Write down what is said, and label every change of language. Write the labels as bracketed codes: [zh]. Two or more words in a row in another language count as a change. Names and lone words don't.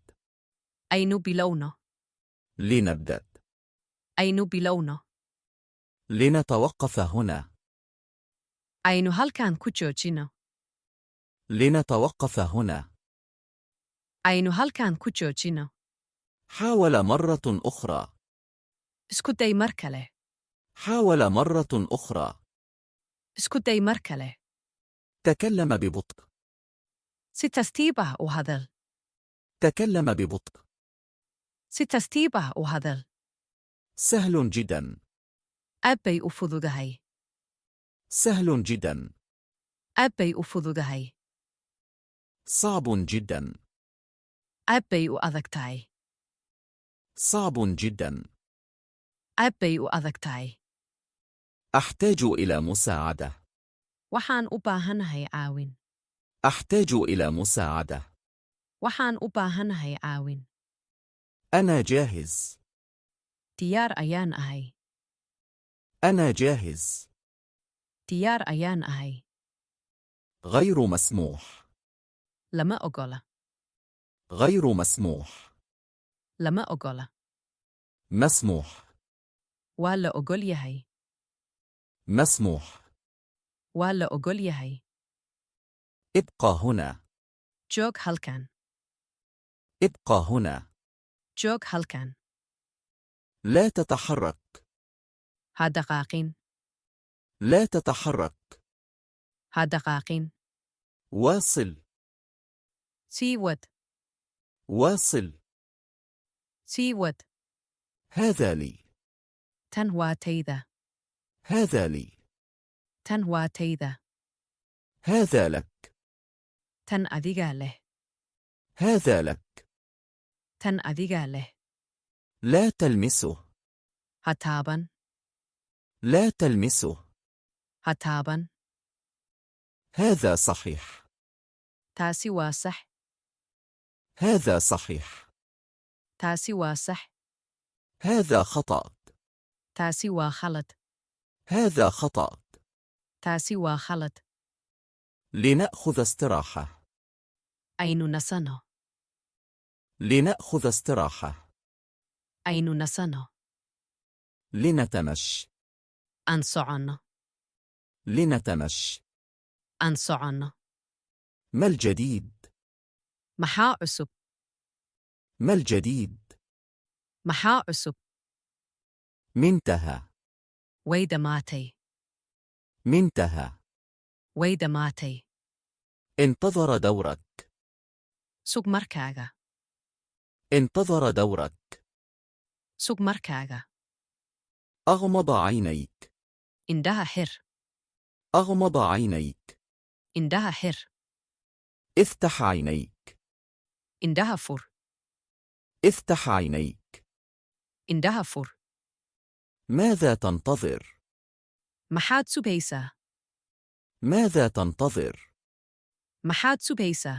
[so] Aynu bilowno. [ar] لنبدأ. [so] Aynu bilowno. [ar] لنتوقف هنا. [so] Aynu halkan ku joojino. [ar] لنتوقف هنا. [so] Aynu halkan ku joojino. [ar] حاول مرة أخرى. [so] Isku day mar kale. [ar] حاول مرة أخرى. [so] Isku day mar kale. [ar] تكلم ببطء. [so] Si tartiib ah u hadal. [ar] تكلم ببطء. [so] Si tartiib ah u hadal. [ar] سهل جدا. [so] Aad bay u fududahay. [ar] سهل جدا. [so] Aad bay u fududahay. [ar] صعب جدا. [so] Aad bay u adag tahay. [ar] صعب جدا. [so] Aad bay u adag tahay. [ar] أحتاج إلى مساعدة. [so] Waxaan u baahanahay caawin. [ar] أحتاج إلى مساعدة. [so] Waxaan u baahanahay caawin. [ar] أنا جاهز. [so] Diyaar ayaan ahay. [ar] أنا جاهز. [so] Diyaar ayaan ahay. [ar] غير مسموح. [so] Lama ogola. [ar] غير مسموح. [so] Lama ogola. [ar] مسموح. [so] Waa la ogol yahay. [ar] مسموح. [so] Waa la ogol yahay. [ar] ابقى هنا. [so] Joog halkan. [ar] ابقى هنا. [so] Joog halkan. [ar] لا تتحرك. [so] Ha dhaqaaqin. [ar] لا تتحرك. [so] Ha dhaqaaqin. [ar] واصل. [so] Sii wad. [ar] واصل. [so] Sii wad. [ar] هذا لي. [so] Tan waa tayda. [ar] هذا لي. [so] Tan waa tayda. [ar] هذا لك. [so] Tan adigaa leh. [ar] هذا لك. [so] Tan adigaa leh. [ar] لا تلمسه. [so] Ha taaban. [ar] لا تلمسه. [so] Ha taaban. [ar] هذا صحيح. [so] Taasi waa sax. [ar] هذا صحيح. [so] Taasi waa sax. [ar] هذا خطأ. [so] Taasi waa khalad. [ar] هذا خطأ. [so] Taasi waa khalad. [ar] لنأخذ استراحة. [so] Aynu nasano. [ar] لنأخذ استراحة. [so] Aynu nasano. [ar] لنتمشى. [so] Aan soconno. [ar] لنتمشى. [so] Aan soconno. [ar] ما الجديد؟ [so] Maxaa cusub? [ar] ما الجديد؟ [so] Maxaa cusub? [ar] منتهى. [so] Way dhammaatay. [ar] منتهى. [so] Way dhammaatay. [ar] انتظر دورك. [so] Sug markaaga. [ar] انتظر دورك. [so] Sug markaaga. [ar] أغمض عينيك. [so] Indhaha xir. [ar] أغمض عينيك. [so] Indhaha xir. [ar] افتح عينيك. [so] Indhaha fur. [ar] افتح عينيك. [so] Indhaha fur. [ar] ماذا تنتظر؟ [so] Maxaad sugaysaa? [ar] ماذا تنتظر؟ [so] Maxaad sugaysaa?